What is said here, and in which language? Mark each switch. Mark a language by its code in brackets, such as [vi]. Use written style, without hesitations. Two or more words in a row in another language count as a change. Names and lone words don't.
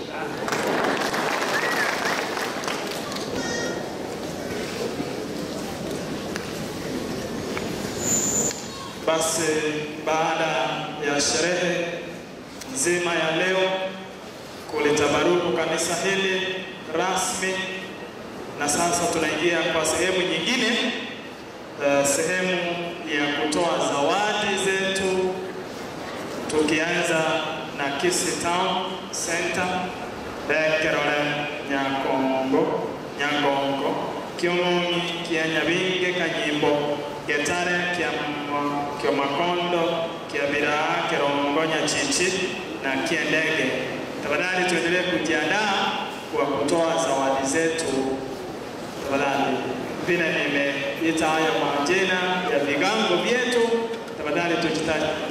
[sw] basi baada ya sherehe nzima ya leo kulitabaruku kanisa hili rasmi, na sasa tunaingia kwa sehemu nyingine, sehemu ya kutoa zawadi zetu, tukianza na Kisii Town Center Bekerole Nyangongo Kiongongi kia Nyabinge Kanyimbo Getare kia Makondo kia Biraa Kirongo Nyachichi na kia Ndege. Tafadhali tuendelee kujiandaa kwa kutoa zawadi zetu. Tafadhali vile nimeita haya majina ya vigango vyetu, tafadhali tujitaje.